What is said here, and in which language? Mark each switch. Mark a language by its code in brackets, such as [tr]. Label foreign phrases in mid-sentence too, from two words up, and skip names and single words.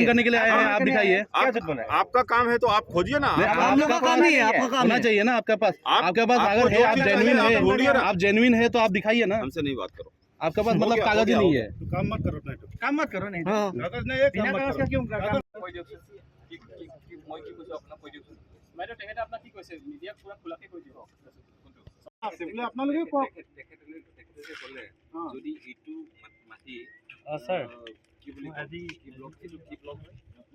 [hi] करने के लिए आए हैं, आप दिखाइए। आपका काम है तो आप खोजिए ना। हम लोग का काम नहीं है, आपका काम होना है। चाहिए ना आपके पास। आपके पास आपको अगर है, जो आप चीज़ जेन्युइन चाहिए, आप ढूंढिए है, ना। आप जेन्युइन है तो आप दिखाइए ना। हमसे नहीं बात करो। आपके पास हो मतलब गया, कागज ही हो नहीं गया। है। काम मत करो नहीं तो। काम मत करो नहीं। हाँ। कागज नहीं है, बिना कागज का क्यों काम? [as] বাইদেউ তেখেতে আপোনাক কি কৈছে? মিডিয়াক পুৰা খোলাকে কৈ দিব। আপোনালোকে কওক। যদি এইটো মাটি স্যার কি বুলি আজি কি ব্লক হা?